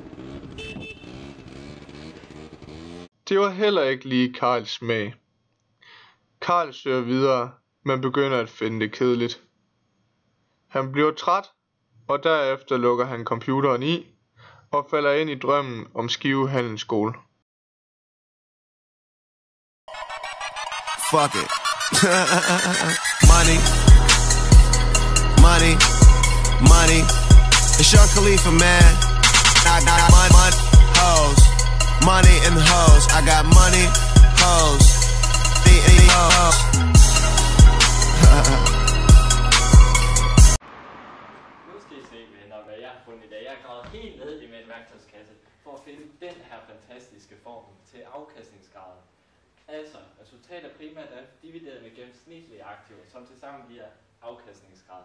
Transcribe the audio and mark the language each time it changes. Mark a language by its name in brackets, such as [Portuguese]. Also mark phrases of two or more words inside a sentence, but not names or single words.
[Danish] Det var heller ikke lige Karls smag. Karl søger videre, men begynder at finde det kedeligt. Han bliver træt, og derefter lukker han computeren i og falder ind i drømmen om Skive Handelsskole. [English] Fuck it. Money. Money. Money. It's Young Khalifa, man. I got money, hoes. Money and hoes. I got money, hoes. Hoes. [Danish] Nu skal I se, venner, hvad jeg har fundet i dag. Jeg har gravet helt ned i min værktøjskasse for at finde den her fantastiske formel til afkastningsgraden. Altså, resultatet er primært er divideret med gennemsnitlige aktiver, som tilsammen giver afkastningsgrad.